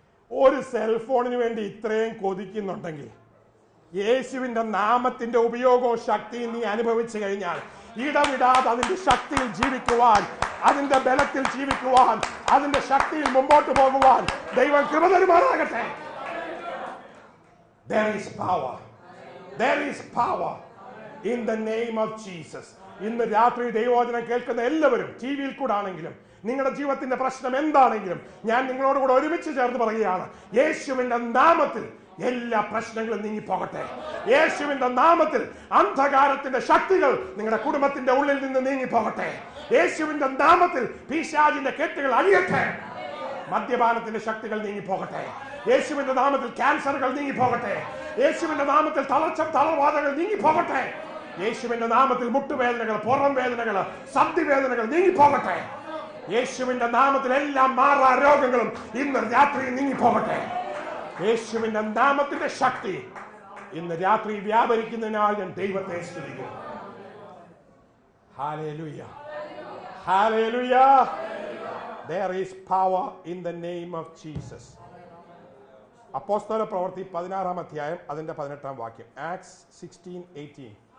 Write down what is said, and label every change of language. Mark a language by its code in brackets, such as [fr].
[ml] ഒരു സെൽഫോണിന് വേണ്ടി ഇത്രയും കൊതിക്കുന്നുണ്ടെങ്കിൽ യേശുവിന്റെ നാമത്തിന്റെ ഉപയോഗവും ശക്തിയും നീ അനുഭവിച്ചു കഴിഞ്ഞാൽ ഇടവിടാതെ അതിന്റെ ശക്തിയിൽ ജീവിക്കുവാൻ, അതിന്റെ ബലത്തിൽ ജീവിക്കുവാൻ, അതിന്റെ ശക്തിയിൽ മുമ്പോട്ട് പോകുവാൻ ദൈവം കൃപ തരുമാറാകട്ടെ. [en] There is power. There is power in the name of Jesus. [ml] ഇന്ന് രാത്രി ദൈവവചനം കേൾക്കുന്ന എല്ലാവരും ടി വിയിൽ കൂടെ ആണെങ്കിലും നിങ്ങളുടെ ജീവിതത്തിന്റെ പ്രശ്നം എന്താണെങ്കിലും ഞാൻ നിങ്ങളോട് കൂടെ ഒരുമിച്ച് ചേർന്ന് പറയുകയാണ്, യേശുവിന്റെ നാമത്തിൽ എല്ലാ പ്രശ്നങ്ങളും നീങ്ങിപ്പോകട്ടെ. യേശുവിന്റെ നാമത്തിൽ അന്ധകാരത്തിന്റെ ശക്തികൾ നിങ്ങളുടെ കുടുംബത്തിന്റെ ഉള്ളിൽ നിന്ന് നീങ്ങിപ്പോകട്ടെ. യേശുവിന്റെ നാമത്തിൽ പിശാചിന്റെ കെട്ടുകൾ അഴിയട്ടെ. മദ്യപാനത്തിന്റെ ശക്തികൾ നീങ്ങിപ്പോകട്ടെ. യേശുവിന്റെ നാമത്തിൽ ക്യാൻസറുകൾ നീങ്ങിപ്പോകട്ടെ. യേശുവിന്റെ നാമത്തിൽ തളർവാദങ്ങൾ നീങ്ങിപ്പോകട്ടെ. യേശുവിന്റെ നാമത്തിൽ മുട്ടുവേദനകൾ, പുറം വേദനകൾ, സന്ധിവേദനകൾ നീങ്ങിപ്പോകട്ടെ. യേശുവിന്റെ നാമത്തിൽ എല്ലാ മാറാ രോഗങ്ങളും ഇന്ന് രാത്രി നീങ്ങിപ്പോകട്ടെ. യേശുവിന്റെ നാമത്തിന്റെ ശക്തി ഇന്ന് രാത്രി വ്യാപരിക്കുന്നതിനാൽ ഞാൻ ദൈവത്തെ സ്തുതിക്കുന്നു. Hallelujah, hallelujah. [en] There is power in the name of Jesus. [ml] അപ്പോസ്തല പ്രവൃത്തി 16 അധ്യായം അതിന്റെ 18 വാക്യം. Acts 16:18.